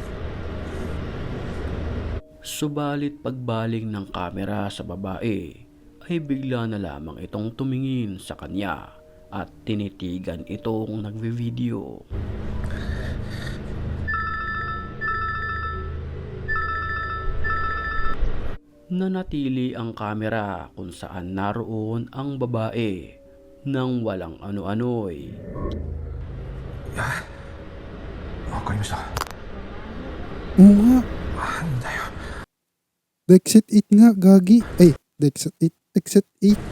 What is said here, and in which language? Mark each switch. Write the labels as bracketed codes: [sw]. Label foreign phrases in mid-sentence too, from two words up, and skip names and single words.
[tl] Subalit pagbaling ng kamera sa babae ay bigla na lamang itong tumingin sa kanya at tinitigan itong nagvi-video. Nanatili ang kamera kung saan naroon ang babae nang walang ano-ano'y. [ja] わかりました。 [tl] Oo nga. [ja] なんだよ。 [tl] Dexit 8 nga, gagi. Ay, Dexit 8. Dexit 8.